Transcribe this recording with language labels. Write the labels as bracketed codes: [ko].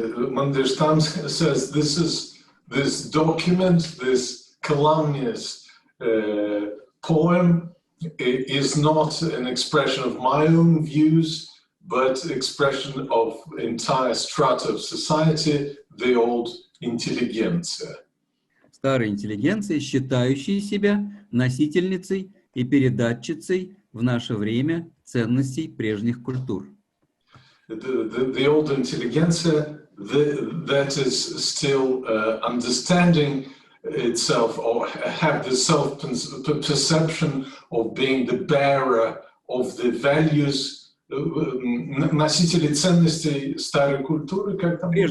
[en] Mandelstam says this document, this calumnious poem, is not an expression of my own views, but expression of entire strata of society, the old intelligentsia. [ru] Старая интеллигенция, считающая себя носительницей и передатчицей в наше время ценностей прежних культур. [en] The old intelligentsia, that is still understanding itself or have the self-perception of being the bearer of the values, [ru] носители ценностей старой культуры, как там?